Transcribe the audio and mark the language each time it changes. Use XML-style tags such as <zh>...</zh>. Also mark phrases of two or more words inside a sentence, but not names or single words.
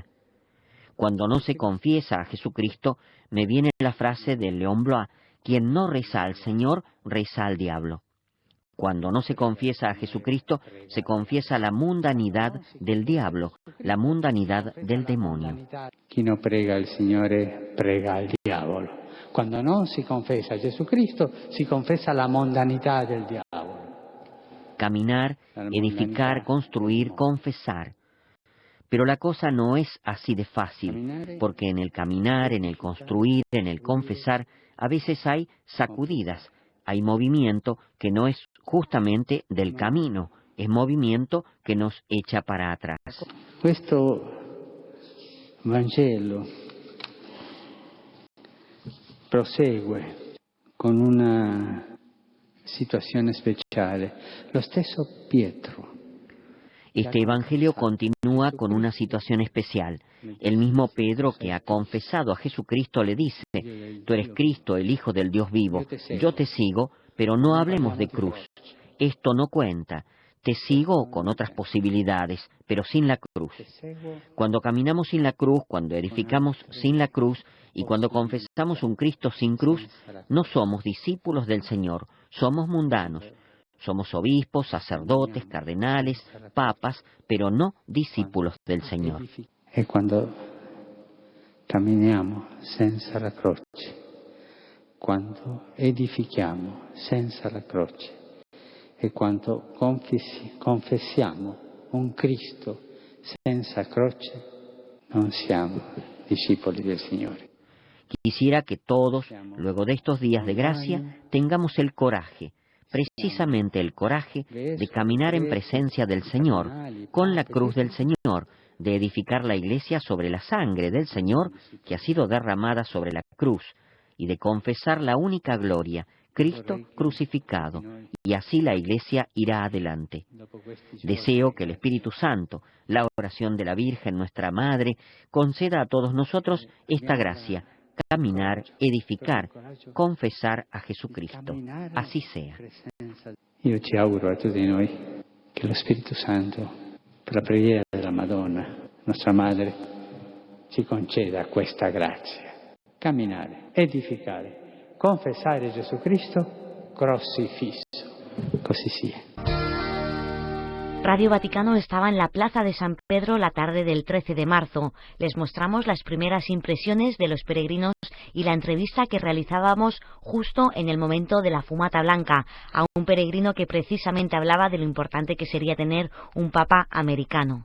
<es>Cuando no se confiesa a Jesucristo, me viene la frase de León Blois: quien no reza al Señor, reza al diablo. Cuando no se confiesa a Jesucristo, se confiesa la mundanidad del diablo, la mundanidad del demonio.</es> <it>Chi non prega il Signore prega il diavolo. Quando non si confessa a Jesucristo, si confessa la mondanità del diavolo.</it> <es>Caminar, edificar, construir, confesar. Pero la cosa no es así de fácil, porque en el caminar, en el construir, en el confesar, a veces hay sacudidas, hay movimiento que no es justamente del camino, es movimiento que nos echa para atrás.</es> <it>Questo Vangelo prosegue con una situazione speciale. Lo stesso Pietro.</it> <es>Este Evangelio continúa con una situación especial. El mismo Pedro, que ha confesado a Jesucristo, le dice: tú eres Cristo, el Hijo del Dios vivo. Yo te sigo, pero no hablemos de cruz. Esto no cuenta. Te sigo con otras posibilidades, pero sin la cruz. Cuando caminamos sin la cruz, cuando edificamos sin la cruz, y cuando confesamos un Cristo sin cruz, no somos discípulos del Señor, somos mundanos. Somos obispos, sacerdotes, cardenales, papas, pero no discípulos del Señor.</es> <it>E quando camminiamo senza la croce, quando edifichiamo senza la croce, e quando confessiamo un Cristo senza croce, non siamo discepoli del Signore.</it> <es>Quisiera que todos, luego de estos días de gracia, tengamos el coraje, precisamente el coraje de caminar en presencia del Señor, con la cruz del Señor, de edificar la iglesia sobre la sangre del Señor que ha sido derramada sobre la cruz, y de confesar la única gloria, Cristo crucificado, y así la iglesia irá adelante. Deseo que el Espíritu Santo, la oración de la Virgen, nuestra Madre, conceda a todos nosotros esta gracia: caminar, edificar, confesar a Jesucristo. Así sea.</es> <it>Io ci auguro a tutti noi che lo Spirito Santo, per la preghiera della Madonna, nostra Madre, ci conceda questa grazia. Camminare, edificare, confessare Gesù Cristo crocifisso. Così sia.</it> <es>Radio Vaticano estaba en la Plaza de San Pedro la tarde del 13 de marzo. Les mostramos las primeras impresiones de los peregrinos y la entrevista que realizábamos justo en el momento de la fumata blanca, a un peregrino que precisamente hablaba de lo importante que sería tener un papa americano.</es>